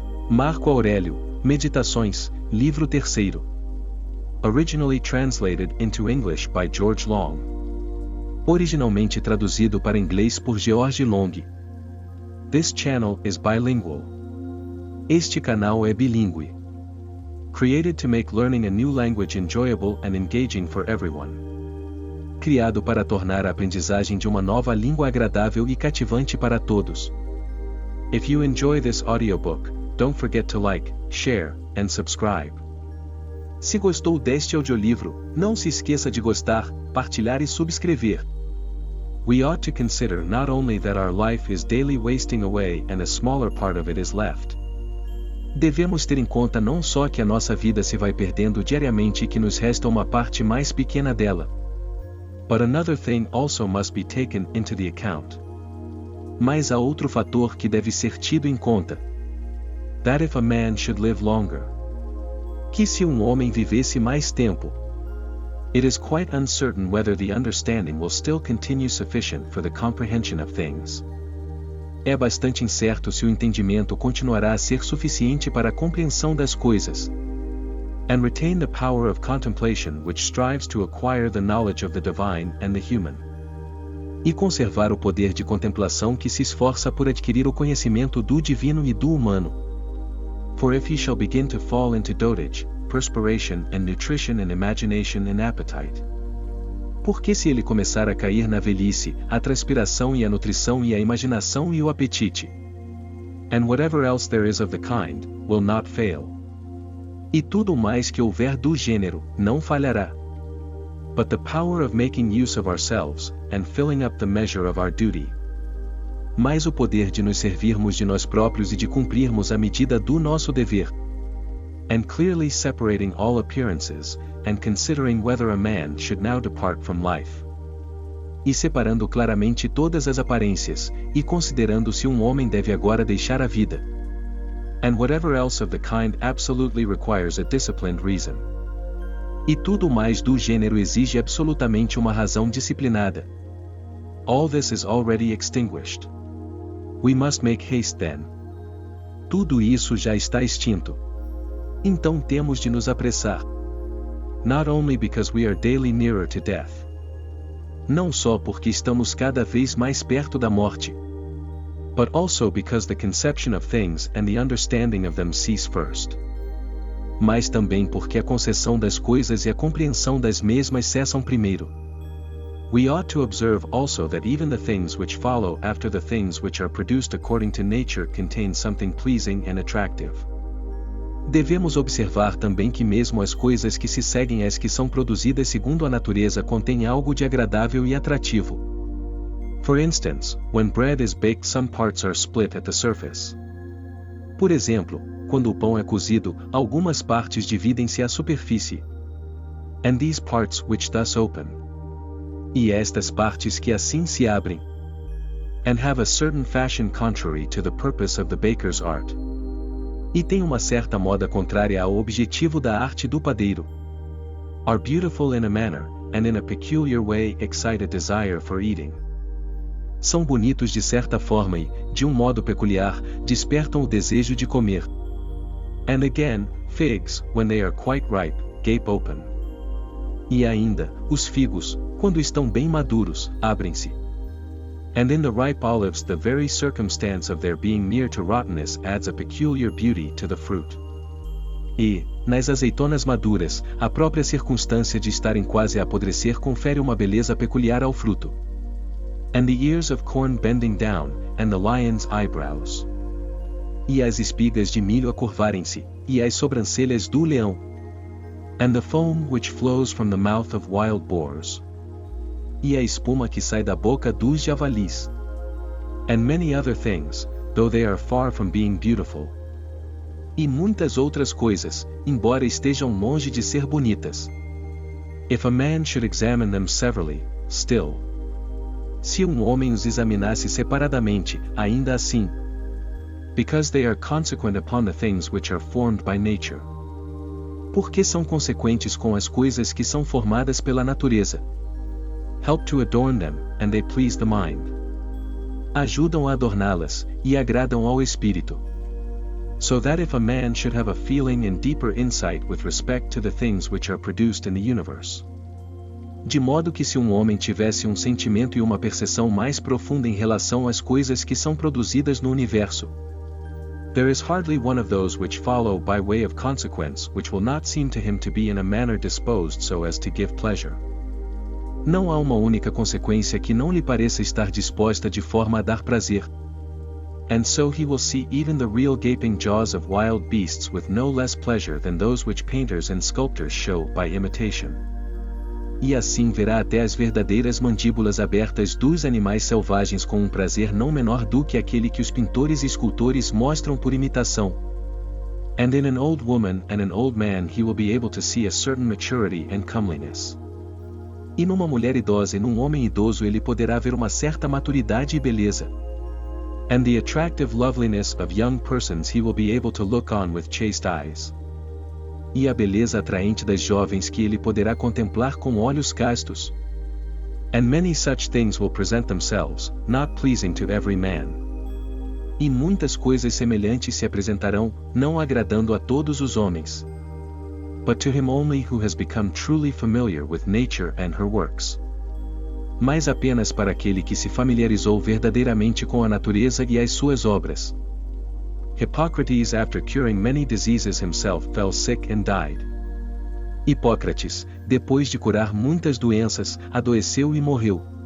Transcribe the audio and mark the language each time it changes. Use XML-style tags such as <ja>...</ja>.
<pt>Marco Aurélio, Meditações, Livro 3.</pt> <en>Originally translated into English by George Long.</en> <pt>Originalmente traduzido para inglês por George Long.</pt> <en>This channel is bilingual.</en> <pt>Este canal é bilíngue.</pt> <en>Created to make learning a new language enjoyable and engaging for everyone.</en> <pt>Criado para tornar a aprendizagem de uma nova língua agradável e cativante para todos.</pt> <en>If you enjoy this audiobook, don't forget to like, share, and subscribe.</en> <pt>Se gostou deste audiolivro, não se esqueça de gostar, partilhar e subscrever.</pt> <en>We ought to consider not only that our life is daily wasting away and a smaller part of it is left.</en> <pt>Devemos ter em conta não só que a nossa vida se vai perdendo diariamente e que nos resta uma parte mais pequena dela.</pt> <en>But another thing also must be taken into the account.</en> <pt>Mas há outro fator que deve ser tido em conta.</pt> <en>That if a man should live longer.</en> <pt>Que se um homem vivesse mais tempo.</pt> <en>It is quite uncertain whether the understanding will still continue sufficient for the comprehension of things.</en> <pt>É bastante incerto se o entendimento continuará a ser suficiente para a compreensão das coisas.</pt> <en>And retain the power of contemplation which strives to acquire the knowledge of the divine and the human.</en> <pt>E conservar o poder de contemplação que se esforça por adquirir o conhecimento do divino e do humano.</pt> <en>For if he shall begin to fall into dotage, perspiration and nutrition and imagination and appetite.</en> <pt>Porque se ele começar a cair na velhice, a transpiração e a nutrição e a imaginação e o apetite.</pt> <en>And whatever else there is of the kind, will not fail.</en> <pt>E tudo mais que houver do gênero, não falhará.</pt> <en>But the power of making use of ourselves, and filling up the measure of our duty.</en> <pt>Mas o poder de nos servirmos de nós próprios e de cumprirmos a medida do nosso dever.</pt> <en>And clearly separating all appearances, and considering whether a man should now depart from life.</en> <pt>E separando claramente todas as aparências, e considerando se um homem deve agora deixar a vida.</pt> <en>And whatever else of the kind absolutely requires a disciplined reason.</en> <pt>E tudo mais do gênero exige absolutamente uma razão disciplinada.</pt> <en>All this is already extinguished. We must make haste then.</en> <pt>Tudo isso já está extinto. Então temos de nos apressar.</pt> <en>Not only because we are daily nearer to death.</en> <pt>Não só porque estamos cada vez mais perto da morte.</pt> <en>But also because the conception of things and the understanding of them cease first.</en> <pt>Mas também porque a concepção das coisas e a compreensão das mesmas cessam primeiro.</pt> <en>We ought to observe also that even the things which follow after the things which are produced according to nature contain something pleasing and attractive.</en> <pt>Devemos observar também que mesmo as coisas que se seguem às que são produzidas segundo a natureza contêm algo de agradável e atrativo.</pt> <en>For instance, when bread is baked some parts are split at the surface.</en> <pt>Por exemplo, quando o pão é cozido, algumas partes dividem-se à superfície.</pt> <en>And these parts which thus open.</en> <pt>E estas partes que assim se abrem.</pt> <en>And have a certain fashion contrary to the purpose of the baker's art.</en> <pt>E tem uma certa moda contrária ao objetivo da arte do padeiro.</pt> <en>Are beautiful in a manner, and in a peculiar way excite a desire for eating.</en> <pt>São bonitos de certa forma e, de um modo peculiar, despertam o desejo de comer.</pt> <en>And again, figs, when they are quite ripe, gape open.</en> <pt>E ainda, os figos, quando estão bem maduros, abrem-se.</pt> <en>And in the ripe olives the very circumstance of their being near to rottenness adds a peculiar beauty to the fruit.</en> <pt>E, nas azeitonas maduras, a própria circunstância de estarem quase a apodrecer confere uma beleza peculiar ao fruto.</pt> <en>And the ears of corn bending down, and the lion's eyebrows.</en> <pt>E as espigas de milho a curvarem-se, e as sobrancelhas do leão.</pt> <en>And the foam which flows from the mouth of wild boars.</en> <pt>E a espuma que sai da boca dos javalis.</pt> <en>And many other things, though they are far from being beautiful.</en> <pt>E muitas outras coisas, embora estejam longe de ser bonitas.</pt> <en>If a man should examine them severally, still.</en> <pt>Se um homem os examinasse separadamente, ainda assim.</pt> <en>Because they are consequent upon the things which are formed by nature.</en> <pt>Porque são consequentes com as coisas que são formadas pela natureza.</pt> <en>Help to adorn them, and they please the mind.</en> <pt>ajudam a adorná-las, e agradam ao espírito.</pt> <en>So that if a man should have a feeling and deeper insight with respect to the things which are produced in the universe.</en> <pt>De modo que se um homem tivesse um sentimento e uma percepção mais profunda em relação às coisas que são produzidas no universo,</pt> <en>there is hardly one of those which follow by way of consequence which will not seem to him to be in a manner disposed so as to give pleasure.</en> <pt>Não há uma única consequência que não lhe pareça estar disposta de forma a dar prazer.</pt> <en>And so he will see even the real gaping jaws of wild beasts with no less pleasure than those which painters and sculptors show by imitation.</en> <pt>E assim verá até as verdadeiras mandíbulas abertas dos animais selvagens com um prazer não menor do que aquele que os pintores e escultores mostram por imitação.</pt> <en>And in an old woman and an old man he will be able to see a certain maturity and comeliness.</en> <pt>E numa mulher idosa e num homem idoso ele poderá ver uma certa maturidade e beleza.</pt> <en>And the attractive loveliness of young persons he will be able to look on with chaste eyes.</en> <pt>E a beleza atraente das jovens que ele poderá contemplar com olhos castos.</pt> <en>And many such things will present themselves, not pleasing to every man.</en> <pt>E muitas coisas semelhantes se apresentarão, não agradando a todos os homens.</pt> <en>But to him only who has become truly familiar with nature and her works.</en> <pt>Mas apenas para aquele que se familiarizou verdadeiramente com a natureza e as suas obras.</pt> <en>Hippocrates, after curing many diseases himself, fell sick and died.</en> <pt>Hipócrates, depois de curar muitas doenças, adoeceu e morreu.</pt>